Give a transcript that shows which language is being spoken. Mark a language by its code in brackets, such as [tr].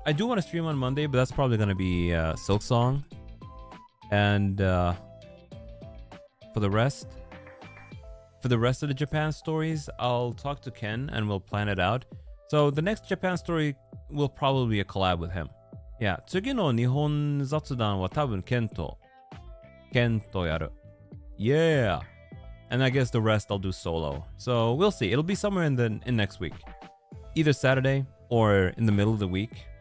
[en] I do want to stream on Monday, but that's probably going to be Silk Song. And for the rest of the Japan stories, I'll talk to Ken and we'll plan it out. So the next Japan story will probably be a collab with him. [ja] Yeah, 次の日本雑談は多分ケンとやる。 [en] Yeah. And I guess the rest I'll do solo. So we'll see. It'll be somewhere in next week. Either Saturday or in the middle of the week.